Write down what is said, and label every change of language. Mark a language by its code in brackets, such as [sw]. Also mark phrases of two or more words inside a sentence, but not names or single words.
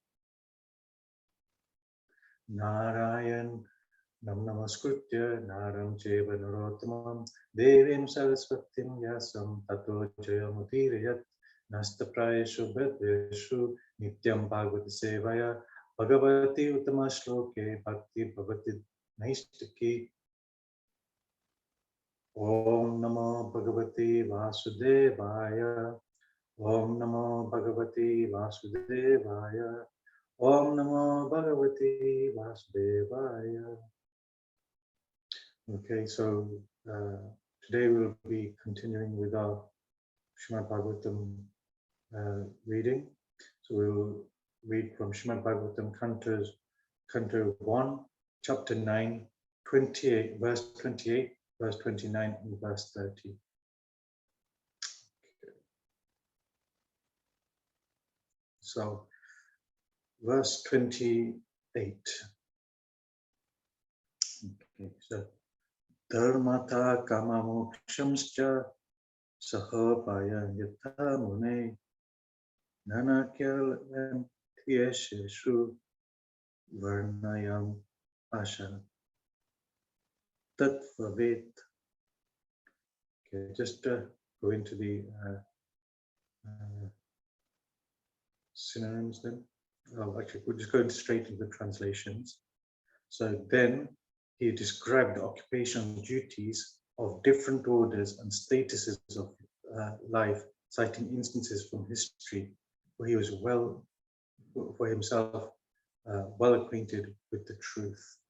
[sa] Narayan Nam Namaskritya Naram Cheva Narottamam Devim Saraswatim Yasam Tato Jayamudirayat Nastaprayeshu Bhadreshu Nityam Bhagavata Sevaya Bhagavati Uttama Shloke Bhakti Bhavati Naistaki. Om Namo Bhagavati Vasudevaya. Om Namo Bhagavati Vasudevaya. Om Namo Bhagavati Vasudevaya. [en] Okay, so today we'll be continuing with our Srimad Bhagavatam reading. So we'll read from Srimad Bhagavatam Canto 1, Chapter 9, 28, verse 28, verse 29, and verse 30. So, verse 28. [sa] Okay, so Dharmata kama mokshamscha sahapaya yatha mune nanakyal tyesheshu varnayam asha tatvavet. [en] Okay, just go into the synonyms then. Oh, actually, we'll just go straight into the translations. So then he described the occupational duties of different orders and statuses of life, citing instances from history where he was for himself well acquainted with the truth.